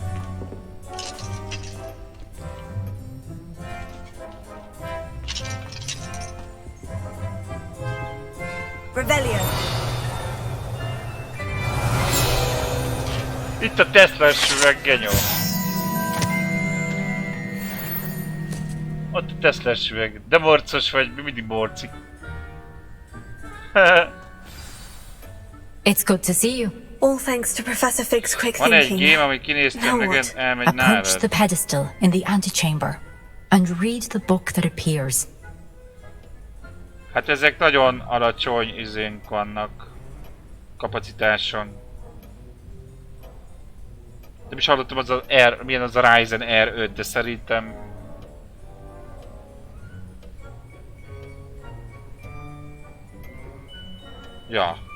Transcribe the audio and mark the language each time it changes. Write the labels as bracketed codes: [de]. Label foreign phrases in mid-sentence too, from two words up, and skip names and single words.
[en] Revelio. [hu] Itt a Tesla-s üveg, genyó. Ott a Tesla-s üveg. De morcos vagy, mindig morci. [en] It's good to see you. All thanks to Professor Fig's quick [hu] Van [en] thinking. [hu] egy game, amit kinéztem, meg elmegy [en] Approach [hu] nálad. [en] the pedestal in the antechamber and read the book that appears. [hu] Hát ezek nagyon alacsony izénk vannak. Kapacitáson. Nem is hallottam az a milyen az a Ryzen R5, de szerintem... Ja.